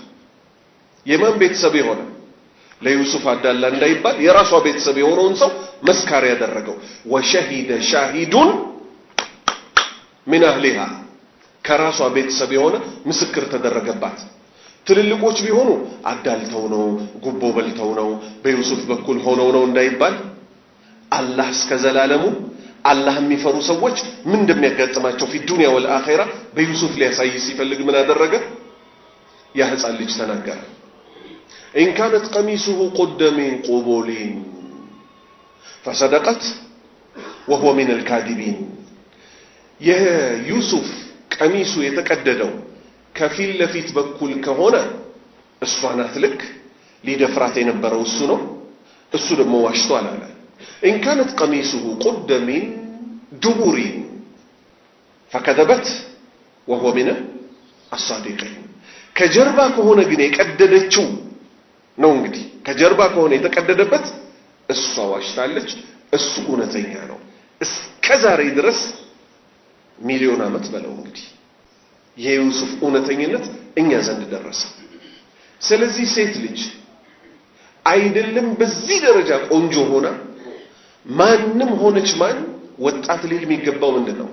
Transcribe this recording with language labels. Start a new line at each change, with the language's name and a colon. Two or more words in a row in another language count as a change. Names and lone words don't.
Amharic: የማን ቤተሰብ የሆነ ለዩሱፍ አዳላ እንዳይባል የራሷ ቤተሰብ የሆነውን ሰው መስካሪ ያደረገው
Arabic: وشهد شاهد من أهلها
Amharic: ከራሷ ቤተሰብ የሆነ ምስክር ተደረገባት። ትልልቆች ቢሆኑ አዳልተው ነው ጉቦ በልተው ነው በዩሱፍ በኩል ሆነው ነው እንዳይባል አላህ እስከዘላለሙ አላህ የሚፈሩ ሰዎች ምን እንደሚያጋጥማቸው
Arabic: في الدنيا والآخرة
Amharic: በዩሱፍ ሊያሳይ ሲፈልግ ምን አደረገ? ያ ሕፃን ልጅ ተናገረ።
Arabic: إن كانت قميصه قد من قبل فصدقت وهو من الكاذبين
Amharic: የዩሱፍ ቀሚሱ የተቀደደው ከፊት ለፊት በኩል ከሆነ እሷ ናት ልክ ሊደፍራት የነበረው እሱ ነው። እሱ ደግሞ ዋሽቷል አለ።
Arabic: إن كانت قميصه قد من دبر فكذبت وهو من الصادقين
Amharic: ከጀርባ ከሆነ ግን የቀደደችው ነው። እንግዲህ ከጀርባ ከሆነ የተቀደደበት እሷ ዋሽታለች፣ እሱ እውነተኛ ነው። እስከዛሬ ድረስ ሚሊዮን ዓመት በለው እንግዲህ የዩሱፍ እውነተኝነት እኛ ዘንድ ደረሰ። ስለዚህ ሴት ልጅ አይደለም በዚህ ደረጃ ቆንጆ ሆና ማንም ሆነች ማን ወጣት ልጅ የሚገባው ምንድነው?